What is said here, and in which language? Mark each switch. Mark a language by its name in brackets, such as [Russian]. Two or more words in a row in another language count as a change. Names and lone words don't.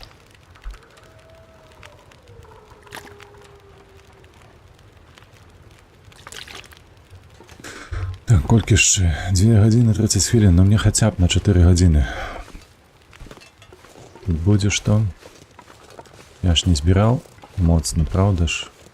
[Ukrainian] Так, колькі ще? 2 години 30 хвилин, [Russian] но мне хотя б на 4 години. [Ukrainian] Тут буде що? Я ж не збирав. Моцно, правда ж?